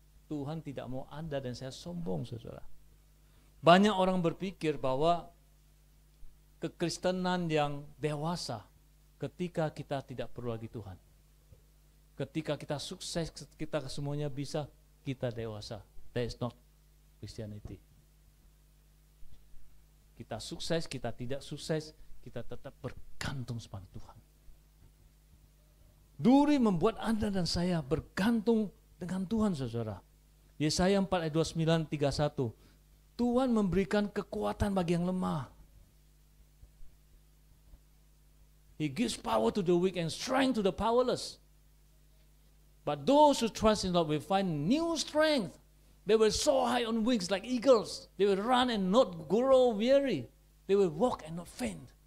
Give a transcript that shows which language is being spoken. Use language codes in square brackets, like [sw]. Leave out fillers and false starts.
[id] Tuhan tidak mau Anda dan saya sombong, saudara. Banyak orang berpikir bahwa kekristenan yang dewasa ketika kita tidak perlu lagi Tuhan. Ketika kita sukses, kita semuanya bisa, kita dewasa. [en] That is not Christianity. [id] Kita sukses, kita tidak sukses, kita tetap bergantung pada Tuhan. Duri membuat Anda dan saya bergantung dengan Tuhan, saudara. Yesaya 4 ayat 29, 31. Tuhan memberikan kekuatan bagi yang lemah. [en] He gives power to the weak and strength to the powerless. But those who trust in the Lord will find new strength. They will soar high on wings like eagles. They will run and not grow weary. They will walk and not faint.